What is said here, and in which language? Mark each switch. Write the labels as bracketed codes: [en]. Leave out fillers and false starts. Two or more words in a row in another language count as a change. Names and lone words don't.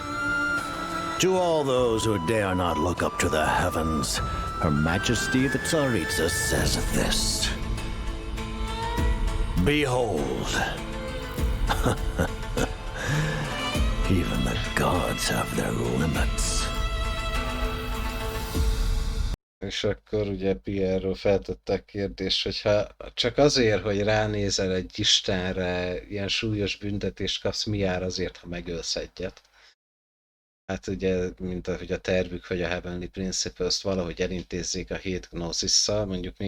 [en] To all those who dare not look up to the heavens, Her Majesty the Tsaritsa says this. Behold, even the gods have their limits. [hu] És akkor ugye Pierre feltette a kérdést, hogyha csak azért, hogy ránézel egy istenre, ilyen súlyos büntetést kapsz, mi jár azért, ha megölsz egyet? Hát ugye, mint ahogy a tervük, hogy a Heavenly Principles-t valahogy elintézzék a 7 Gnosis-szal, mondjuk még